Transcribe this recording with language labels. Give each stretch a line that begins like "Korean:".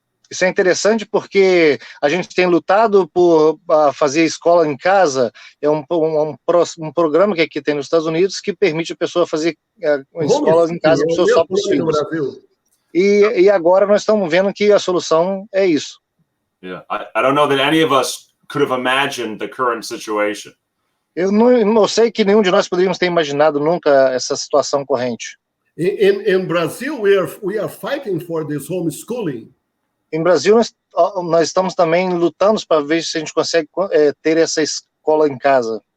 Portuguese: Isso é interessante porque a gente tem lutado por fazer escola em casa. É um programa que aqui tem nos Estados Unidos que permite a pessoa fazer escolas em casa para os seus próprios filhos. E agora nós estamos vendo que a solução é isso.
English: Yeah, I don't know that any of us could have imagined the current situation.
Portuguese: Eu não sei que nenhum de nós poderíamos ter imaginado nunca essa situação corrente.
English: In Brazil, we are fighting for this homeschooling.
Portuguese: Em Brasil, nós estamos também lutando para ver se a gente consegue ter essa escola em casa.